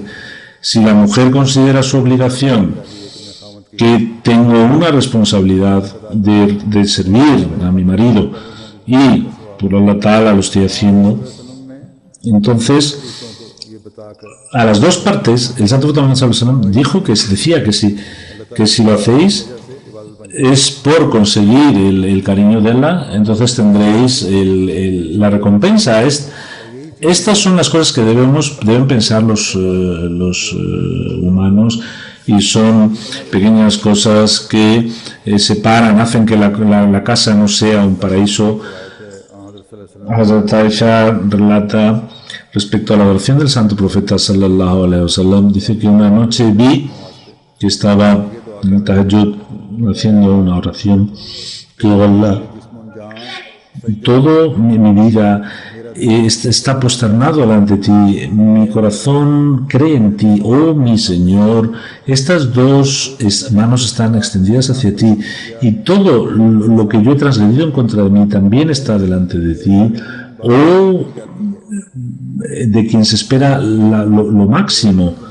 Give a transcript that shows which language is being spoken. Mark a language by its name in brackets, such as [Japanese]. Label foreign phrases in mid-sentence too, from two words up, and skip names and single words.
[Spanish] Si la mujer considera su obligación que tengo una responsabilidad de servir a mi marido y por [Arabic] الله تعالى [Spanish] lo estoy haciendo, entonces a las dos partes el Santo Profeta Muhammad [Arabic] صلى الله عليه وسلم [Spanish] dijo decía que si lo hacéis es por conseguir el cariño de Allah, entonces tendréis la recompensa. Estas son las cosas que deben pensar los humanos, y son pequeñas cosas que separan, hacen que la casa no sea un paraíso. Hazrat Aisha relata respecto a la oración del Santo Profeta [Arabic] صلى الله عليه وسلم, [Spanish] dice que una noche vi que estaba en el Tahajjud haciendo una oración que Allah, todo mi vida está posternado delante de ti, mi corazón cree en ti, oh mi Señor, estas dos manos están extendidas hacia ti y todo lo que yo he transgredido en contra de mí también está delante de ti, oh de quien se espera lo máximo.